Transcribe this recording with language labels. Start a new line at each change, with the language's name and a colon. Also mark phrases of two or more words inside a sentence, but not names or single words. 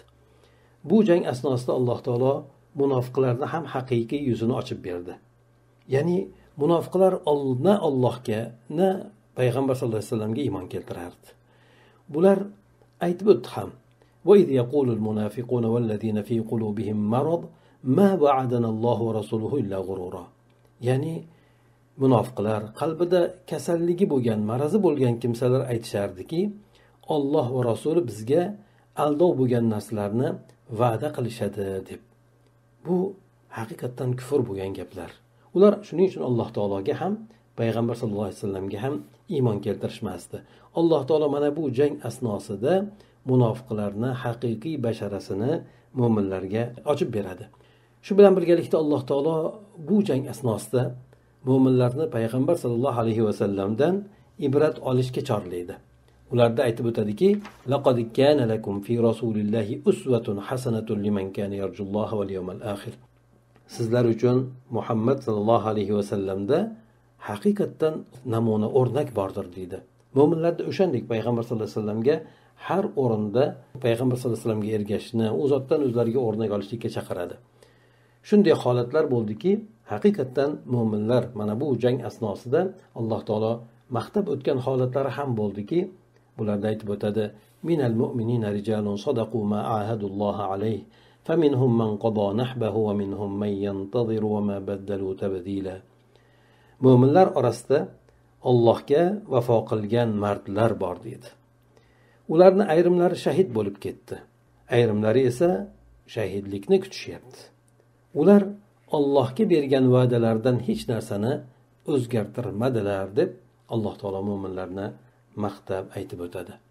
Uzbek: Bu jang asnosida Alloh taolo munofiqlarni ham haqiqiy yuzini ochib berdi. Ya'ni munofiqlar na Allohga, na payg'ambar
Arabic: صلى الله عليه وسلم
Uzbek: iymon keltirardi. Bular aytib o'tdi ham:
Arabic: "وإذ يقول المنافقون والذين في قلوبهم مرض ما وعدنا الله ورسوله إلا غرورا."
Uzbek: Ya'ni munofiqlar, qalbida kasalligi bo'lgan, marazi bo'lgan kimsalar aytishardiki, Alloh va rasuli bizga aldov bo'lgan narsalarni va'da qilishadi deb. Bu haqiqatan kufr bo'lgan gaplar. Ular shuning uchun Alloh taologa ham, payg'ambar
Arabic: صلى الله عليه وسلم
Uzbek: ham iymon keltirishmasdi. Alloh taolo mana bu jang asnosida munofiqlarni haqiqiy basharasini mu'minlarga ochib beradi. Shu bilan birgalikda Alloh taolo bu jang asnosida mu'minlarni payg'ambar
Arabic: صلى الله عليه وسلم
Uzbek: ibrat olishga chorlaydi. Ularda aytib o'tadiki:
Arabic: "لقد كان لكم في رسول الله أسوة حسنة لمن كان يرجو الله واليوم الآخر."
Uzbek: Sizlar uchun Muhammad
Arabic: صلى الله عليه وسلم
Uzbek: haqiqatan namuna o'rnak bordir deydi. Mu'minlarda o'shandek payg'ambar
Arabic: صلى الله عليه وسلم
Uzbek: har o'rinda payg'ambar
Arabic: صلى الله عليه وسلم
Uzbek: ergashishni, u zotdan o'zlariga o'rnak olishlikka chaqiradi. Shunday holatlar bo'ldiki, haqiqatdan mo'minlar mana bu jang asnosida Alloh taolo maqtab o'tgan holatlari ham bo'ldiki, bularda aytib o'tadi:
Arabic: من المؤمنين رجال صدقوا ما عاهدوا الله عليه فمنهم من قضى نحبه ومنهم من ينتظر وما بدلوا تبديلا.
Uzbek: Mo'minlar orasida Allohga vafo qilgan mardlar bor dedi. Ularni ayrimlari shahid bo'lib ketdi, ayrimlari esa shahidlikni kutishyapti. Ular Allohga bergan va'dalardan hech narsani o'zgartirmadilar deb Alloh taolo mo'minlarni maqtab aytib o'tadi.